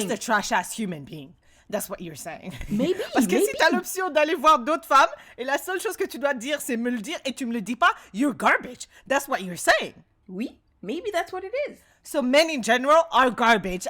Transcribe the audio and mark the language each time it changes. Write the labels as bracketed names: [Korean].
[English] just a trash-ass human being. That's what you're saying. Maybe, [French] Parce que [English] maybe. [French] si t'as l'option d'aller voir d'autres femmes, et la seule chose que tu dois dire, c'est me le dire, et tu me le dis pas, [English] you're garbage. That's what you're saying. Oui, maybe that's what it is. So men in general are garbage.